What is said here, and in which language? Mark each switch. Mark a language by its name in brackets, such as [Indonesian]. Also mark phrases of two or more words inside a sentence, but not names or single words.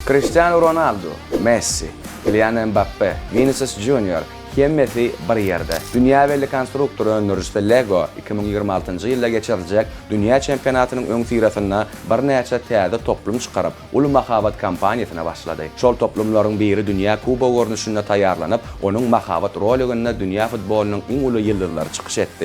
[Turkmen] Cristiano Ronaldo, Messi, Kylian Mbappe, Vinicius Junior hemmeti bir yerde. Dünya belli konstruktor öndürücüsü Lego 2026-njy ýylda geçirecek Dünya Çempionatynyň öň sirasyna bir näçe täze toplum çykaryp, ulu mahabat kampaniýasyna başlady. Şol toplumlaryň biri Dünya Kuba görnüşinde taýýarlanyp, onuň mahabat roliginde Dünya futbolunyň iň uly ýyldızlary çykyş etdi.